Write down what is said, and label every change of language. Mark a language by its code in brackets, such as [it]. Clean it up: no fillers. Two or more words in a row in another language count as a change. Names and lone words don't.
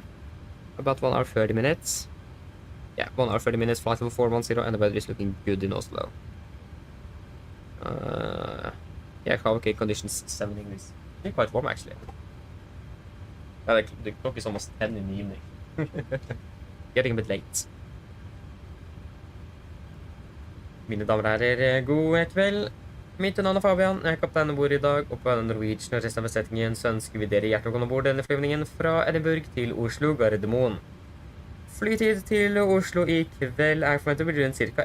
[en] About 1 hour 30 minutes. Yeah, 1 hour 30 minutes. Flight level 410 and the weather is looking good in Oslo. Yeah, okay, conditions 7 degrees. It's quite warm actually. Yeah, the clock is almost 10 in the evening. Getting a bit late. [no] Mine damer og herrer, god kveld. Mitt navn er Fabian, jeg er kaptein ombord i dag, og på Norwegian og resten av besetningen så ønsker vi dere hjertelig velkommen ombord denne flyvningen fra Edinburgh til Oslo Gardermoen. Flytid til Oslo i kveld er forventet å bli rundt ca.